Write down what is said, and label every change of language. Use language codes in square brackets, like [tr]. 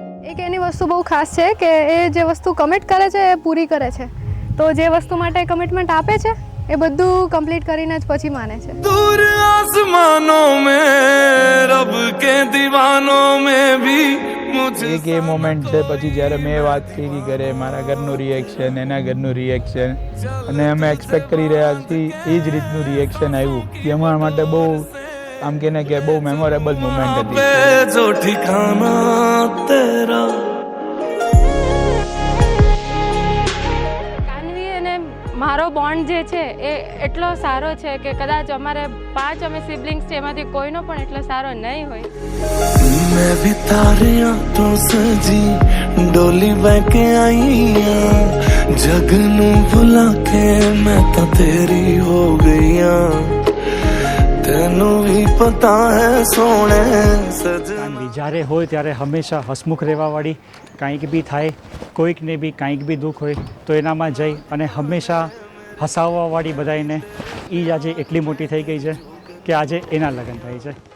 [gu] એક એની વસ્તુ બહુ ખાસ છે કે એ જે વસ્તુ કમિટ કરે છે એ પૂરી કરે છે. તો જે વસ્તુ માટે કમિટમેન્ટ આપે છે એ બધું કમ્પ્લીટ કરીને જ પછી માને છે. [hi] दूर आसमानों में रब के दीवानों में भी मुझे [gu] એક એ મોમેન્ટ છે. પછી જ્યારે મેં વાત કરી ઘરે, મારા ઘરનું રિએક્શન, એના ઘરનું રિએક્શન, અને અમે એક્સપેક્ટ કરી રહ્યા છીએ એ જ રીતનું રિએક્શન આવ્યું. એ અમારા માટે બહુ આમ કે ને કે બહુ મેમોરેબલ મોમેન્ટ હતી. [hi] जो ठिकाना तेरा. [gu] કાનવી અને મારો બોન્ડ જે છે એ એટલો સારો છે કે કદાચ અમારે 5 અમે સિબ્લિંગ્સ છે એમાંથી કોઈનો પણ એટલો સારો નહીં હોય. [hi] मैं भी तारे आंखों सजी डोली बहके आई जगनू भुला के मैं तो तेरी हो गई. तेनू भी पता है सोने [gu] કાનવી જ્યારે હોય ત્યારે હંમેશા હસમુખ રહેવાવાળી, કાંઈક બી થાય, કોઈકને બી કાંઈક બી દુઃખ હોય તો એનામાં જઈ અને હંમેશા હસાવવાવાળી બધાને. એ જ આજે એટલી મોટી થઈ ગઈ છે કે આજે એના લગ્ન થાય છે.